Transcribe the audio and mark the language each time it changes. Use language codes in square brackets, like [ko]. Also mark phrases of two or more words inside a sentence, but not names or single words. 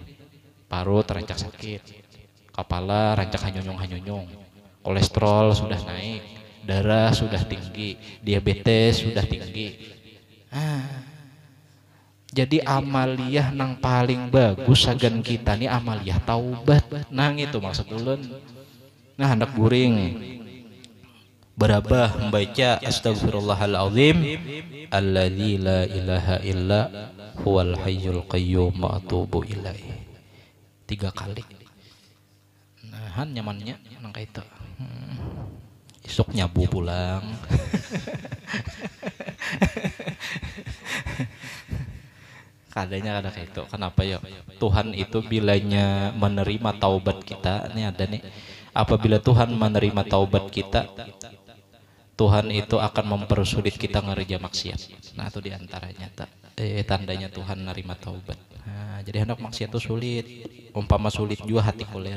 [bjn] Parut rancak sakit, kepala rancak hanyonyong-hanyonyong, kolesterol sudah naik, darah sudah tinggi, diabetes sudah tinggi. Jadi amaliyah nang paling bagus sagan kita nih amaliyah taubat. Nang itu maksud ulun. Nah, hendak guring berabah membaca [ar] أستغفر الله العظيم الذي لا إله إلا هو الحي القيوم وأتوب إليه [bjn] 3 kali. Nah, nyamannya nang kaita. Isuk nyabu pulang. Kadanya ada kayak itu. Kenapa ya? Tuhan itu bilanya menerima taubat kita, ini ada nih. Apabila Tuhan menerima taubat kita, Tuhan itu akan mempersulit kita ngerja maksiat. Nah, itu diantaranya tandanya Tuhan menerima taubat. Nah, jadi hendak maksiat itu sulit. Umpama sulit juga hati koler.